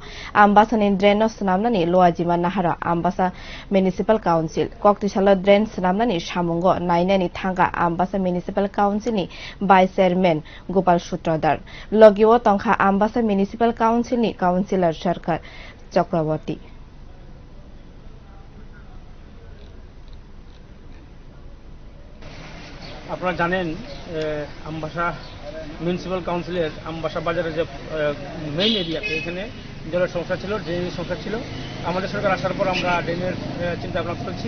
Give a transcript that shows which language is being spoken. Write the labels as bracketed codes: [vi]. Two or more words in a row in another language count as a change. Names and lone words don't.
[trp] Ambasa ni dren no snamnani loajima nahara Ambasa Municipal Council. Koktishala dren snamnani shamungo nainani thanga Ambasa Municipal Council ni Vice Chairman Gopal Sutradar. Logiwo tongkha Ambasa Municipal Council ni Councillor Sarkar Chakraborty. [bn] আপনারা জানেন আমবাসা [en] municipal council [bn] আমবাসা বাজারের যে [en] main area [bn] এখানে জলের সমস্যা ছিল, ড্রেনেজ সমস্যা ছিল। আমাদের সরকার আসার পর আমরা ড্রেনের চিন্তা ভাবনা করছি।